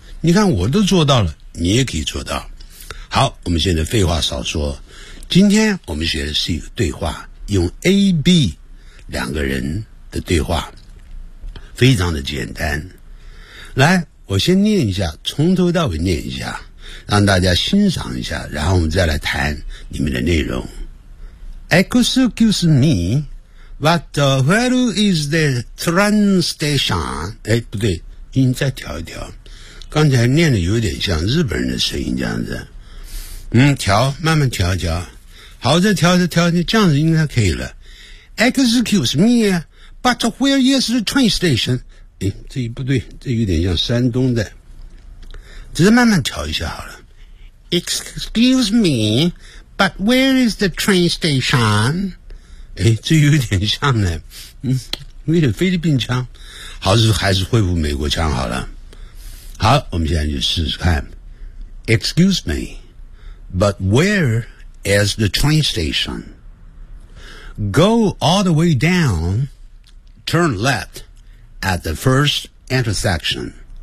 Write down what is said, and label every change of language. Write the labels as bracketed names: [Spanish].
[Chinese] 你看我都做到了，你也可以做到。好，我们现在废话少说，今天我们学的是一个对话，用 AB 两个人的对话，非常的简单。来，我先念一下，从头到尾念一下，让大家欣赏一下，然后我们再来谈你们的内容。 [English] Excuse me, but where is the train station? [Chinese] 哎，不对，音再调一调，刚才念的有点像日本人的声音这样子。调，慢慢调一调。好，再调再调，这样子应该可以了。 [English] Excuse me, but where is the train station? [Chinese] 哎，这不对，这有点像山东的。只是慢慢调一下好了。 [English] Excuse me, but where is the train station? [Chinese] 诶，这有点像呢，有点菲律宾腔。好，还是恢复美国腔好了。好，我们现在就试试看。 [English] Excuse me, but where is the train station? Go all the way down, turn left at the first intersection.